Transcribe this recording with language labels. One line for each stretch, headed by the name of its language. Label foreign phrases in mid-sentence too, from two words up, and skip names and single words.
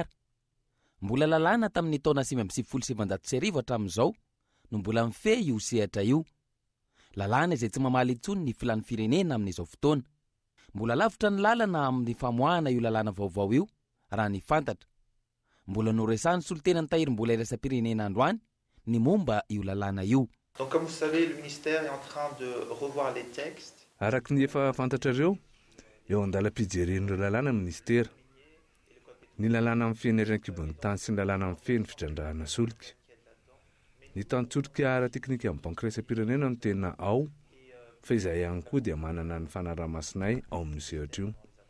Malagasy: Mbola lalàna tamin'ny taona 1970 hatramin'izao no mbola mifehy io sehatra io. Lalàna izay tsy mamaly intsony ny filan'ny firenena amin'izao fotoana. Mbola lavitra ny lalana amin'ny famoahana io lalàna vaovao io raha ny fantatra. Mbola noresahany solotena ny tahirim-bola iraisam-pirenena androany ny momba io lalàna io.
French: Donc comme vous savez, le ministère est en train de revoir les textes.
Malagasy: Araka ny efa fantatrareo, eo andalam-pijeren'ireo lalàna ministera. Ny lalàna amin'ny feny Arenakibo ny tany sy ny lalàna amin'ny feny fitrandrahana solika. Ny tantsotrika ara-teknika amin'ny banky iraisam-pirenena no tena ao, fa izay ihany koa dia manana ny fanaraha-masonay ao amin'ny sehatra io.